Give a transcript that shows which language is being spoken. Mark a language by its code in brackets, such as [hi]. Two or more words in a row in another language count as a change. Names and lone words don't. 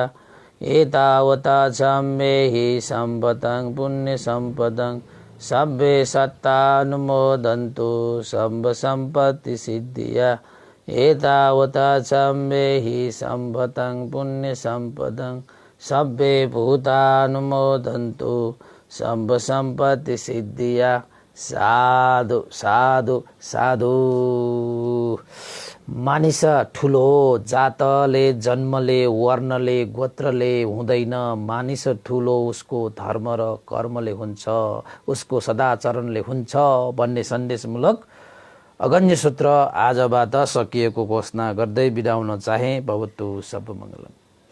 [pi] एतावता चाम्बेहि सम्पदं पुण्यसम्पदं सब्बे सत्तानुमोदन्तु सब्ब सम्पत्ति सिद्धिया। एतावता चाम्बेहि सम्पदं पुण्यसम्पदं सब्बे भूतानुमोदन्तु सब्ब सम्पत्ति सिद्धिया। साधु साधु साधु। [ne] मानिस ठुलो जातले, जन्मले, वर्णले, गोत्रले हुँदैन। मानिस ठुलो उसको धर्म र कर्मले हुन्छ, उसको सदाचरणले हुन्छ भन्ने सन्देशमूलक अगन्य सूत्र आजबाट सकिएको घोषणा गर्दै बिदा हुन चाहे। [pi] भवतु सब मङ्गलम्।